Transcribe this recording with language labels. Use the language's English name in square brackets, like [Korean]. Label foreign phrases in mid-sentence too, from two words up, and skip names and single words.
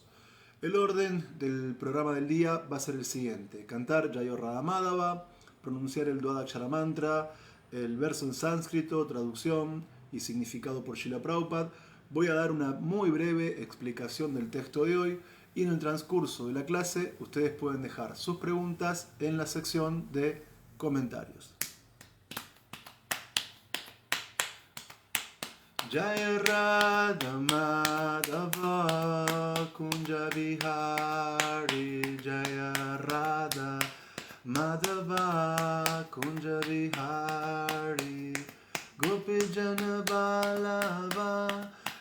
[Spanish] El orden del programa del día va a ser el siguiente: cantar Jayo Radha Madhava, pronunciar el Dwadakshara Mantra, el verso en sánscrito, traducción y significado por Srila Prabhupada. Voy a dar una muy breve explicación del texto de hoy y en el transcurso de la clase ustedes pueden dejar sus preguntas en la sección de comentarios. [Sanskrit] Jaya Radha Madhava Kunja Vihari, Jaya Radha Madhava Kunja Vihari, Gopi Jana Vallabha